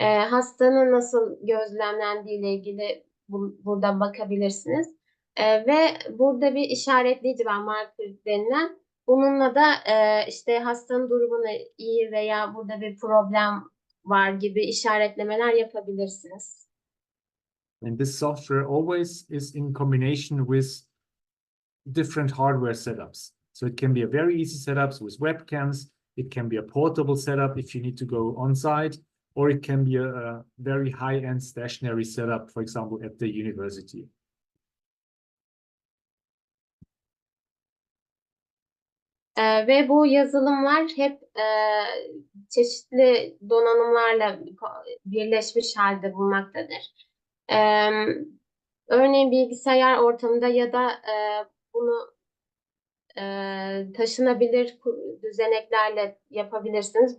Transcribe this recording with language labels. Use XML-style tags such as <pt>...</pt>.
<tr>Hastanın nasıl gözlemlendiği ile ilgili burada bakabilirsiniz. Ve burada bir işaretleyici var, marker denilen. Bununla da işte hastanın durumunu iyi veya burada bir problem var gibi işaretlemeler yapabilirsiniz.</tr> <en>And this software always is in combination with different hardware setups. So it can be a very easy setup with webcams. It can be a portable setup if you need to go on site, or it can be a very high-end stationary setup, for example, at the university.</en> <tr>Ve bu yazılımlar hep çeşitli donanımlarla birleşmiş halde bulunmaktadır. Örneğin bilgisayar ortamında ya da bunu taşınabilir düzeneklerle yapabilirsiniz.</tr>